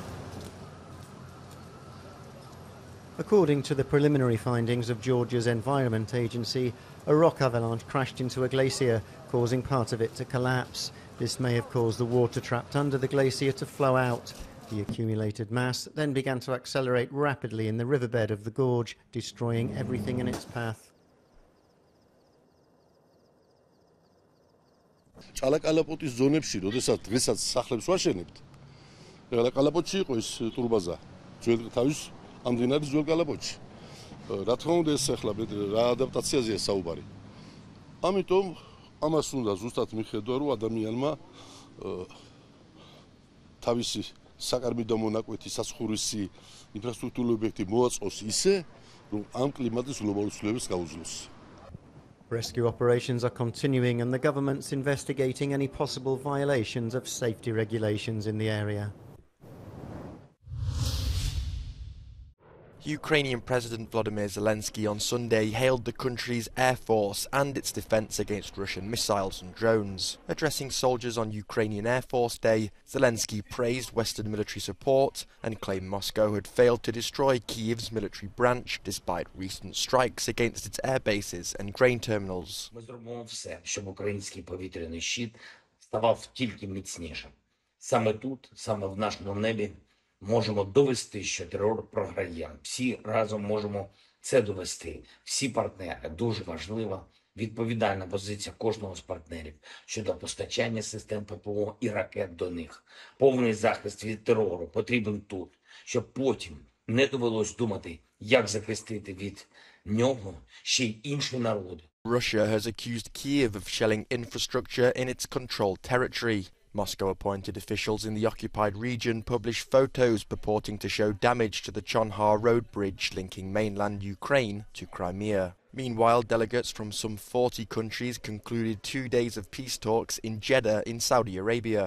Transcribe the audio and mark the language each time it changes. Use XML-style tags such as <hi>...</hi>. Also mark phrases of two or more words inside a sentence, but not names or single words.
<en>According to the preliminary findings of Georgia's Environment Agency, a rock avalanche crashed into a glacier, causing part of it to collapse. This may have caused the water trapped under the glacier to flow out. The accumulated mass then began to accelerate rapidly in the riverbed of the gorge, destroying everything in its path.</en> <ka>ჭალაკალაპოტის ზონებში, როდესაც დღესაც სახლებს ვაშენებთ, ეხლა კალაპოტში იყო ეს ტურბაზა, ძველ თავის ამ მდინარის ძველ კალაპოტში. რა თქმა უნდა, ეს ახლა რა ადაპტაციაზეა საუბარი. ამიტომ ამას უნდა ზუსტად მიხედვა, რომ ადამიანმა თავისი საკარბი და მონაკვეთი საცხოვრისი ინფრასტრუქტურული ობიექტი მოაწყოს ისე, რომ ამ კლიმატის გლობალურ ცვლილებებს გაუძლოს.</ka> <en>Rescue operations are continuing and the government's investigating any possible violations of safety regulations in the area. Ukrainian President Volodymyr Zelensky on Sunday hailed the country's air force and its defence against Russian missiles and drones. Addressing soldiers on Ukrainian Air Force Day, Zelensky praised Western military support and claimed Moscow had failed to destroy Kyiv's military branch despite recent strikes against its air bases and grain terminals.</en> <uk>Ми зробимо все, щоб український повітряний щит ставав тільки міцнішим. Саме тут, саме в нашому небі, можемо довести, що терор програє. Всі разом можемо це довести. Всі партнери. Дуже важливо, відповідальна позиція кожного з партнерів щодо постачання систем ППО і ракет до них. Повний захист від терору потрібен тут, щоб потім не довелось думати, як захистити від нього ще й інші народи.</uk> <en>Russia has accused Kyiv of shelling infrastructure in its controlled territory. Moscow-appointed officials in the occupied region published photos purporting to show damage to the Chonhar road bridge linking mainland Ukraine to Crimea. Meanwhile, delegates from some 40 countries concluded 2 days of peace talks in Jeddah in Saudi Arabia.</en>